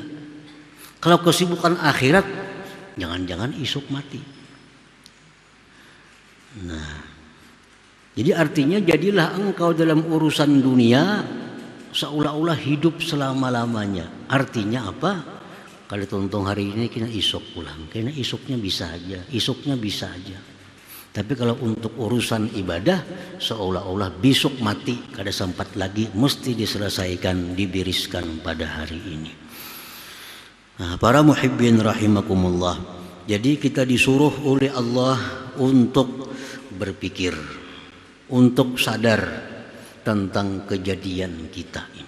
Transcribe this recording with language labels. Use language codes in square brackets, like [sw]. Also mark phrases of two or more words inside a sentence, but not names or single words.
[bjn] Kalau kesibukan akhirat, jangan-jangan isuk mati. [id] Nah, jadi artinya jadilah engkau dalam urusan dunia seolah-olah hidup selama-lamanya. [bjn] Artinya apa? Kalau tonton hari ini kena isuk pulang, kena isuknya bisa aja, isuknya bisa aja. Tapi kalau untuk urusan ibadah seolah-olah besok mati, kada sempat lagi, mesti diselesaikan, dibiriskan pada hari ini. [id] Nah, para [ar] محبين رحمكم الله. [id] Jadi kita disuruh oleh Allah untuk berpikir, untuk sadar tentang kejadian kita ini.